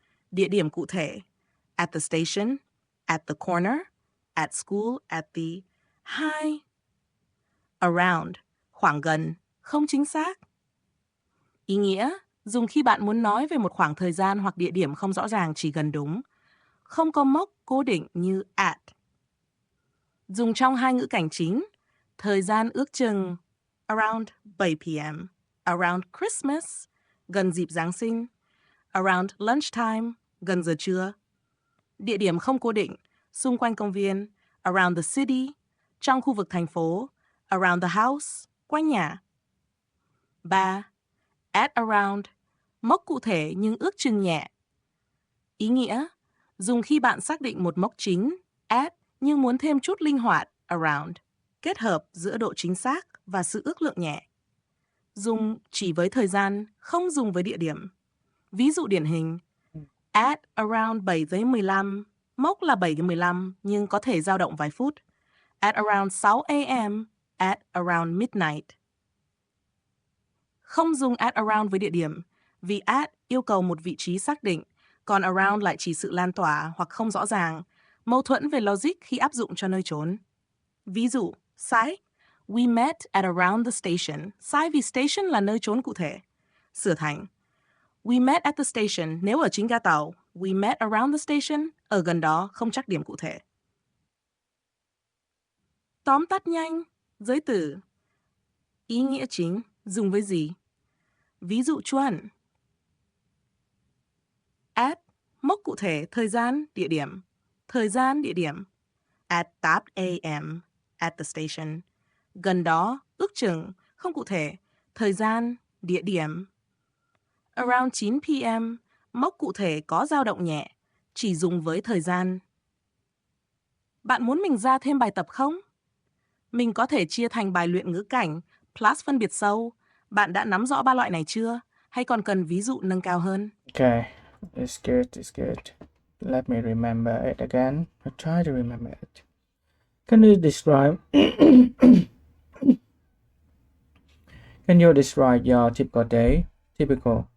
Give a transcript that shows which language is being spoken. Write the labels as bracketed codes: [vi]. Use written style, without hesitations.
[vi] Địa điểm cụ thể [en] at the station, at the corner, at school, at the high. [vi] Around, khoảng gần, không chính xác. Ý nghĩa, dùng khi bạn muốn nói về một khoảng thời gian hoặc địa điểm không rõ ràng chỉ gần đúng, không có mốc cố định như at. Dùng trong hai ngữ cảnh chính, thời gian ước chừng around 7 p.m., around Christmas, gần dịp Giáng sinh, around lunchtime, gần giờ trưa. Địa điểm không cố định, xung quanh công viên, around the city, trong khu vực thành phố, around the house, quanh nhà. 3. At around, mốc cụ thể nhưng ước chừng nhẹ. Ý nghĩa, dùng khi bạn xác định một mốc chính, at, nhưng muốn thêm chút linh hoạt, around, kết hợp giữa độ chính xác và sự ước lượng nhẹ. Dùng chỉ với thời gian, không dùng với địa điểm. Ví dụ điển hình, at around 7 giờ 15, mốc là 7 giờ 15 nhưng có thể dao động vài phút. [en] At around 6 a.m., at around midnight. [vi] Không dùng at around với địa điểm, vì at yêu cầu một vị trí xác định, còn around lại chỉ sự lan tỏa hoặc không rõ ràng, mâu thuẫn về logic khi áp dụng cho nơi trốn. Ví dụ, side, [en] We met at around the station. [vi] Sai vì station là nơi trốn cụ thể. Sửa thành [en] we met at the station [vi] nếu ở chính ga tàu. [en] We met around the station, [vi] ở gần đó, không chắc điểm cụ thể. Tóm tắt nhanh, giới từ. Ý nghĩa chính, dùng với gì? Ví dụ chuẩn. At, mốc cụ thể, thời gian, địa điểm. Thời gian, địa điểm. [en] At 8 a.m. at the station. [vi] Gần đó, ước chừng, không cụ thể, thời gian, địa điểm. [en] Around 9 p.m. [vi] Mốc cụ thể có dao động nhẹ, chỉ dùng với thời gian. Bạn muốn mình ra thêm bài tập không? Mình có thể chia thành bài luyện ngữ cảnh plus phân biệt sâu. Bạn đã nắm rõ ba loại này chưa? Hay còn cần ví dụ nâng cao hơn? [en] Okay, it's good, it's good. Let me remember it again. I try to remember it. Can you describe Can you describe your typical day? Typical.